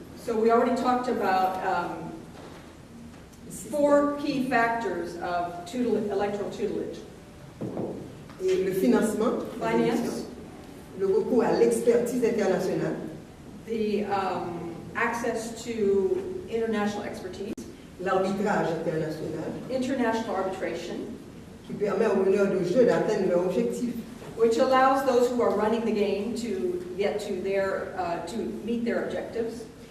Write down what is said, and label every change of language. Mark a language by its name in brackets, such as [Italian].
[English] So we already talked about 4 key factors of electoral tutelage. [French] Et le financement, [English] Finance, [French] le recours à l'expertise internationale, [English] the access to international expertise, [French] l'arbitrage international, [English] international arbitration, [French] qui permet aux meneurs de jeu d'atteindre leur objectif. [English] which allows those who are running the game to get to to meet their objectives.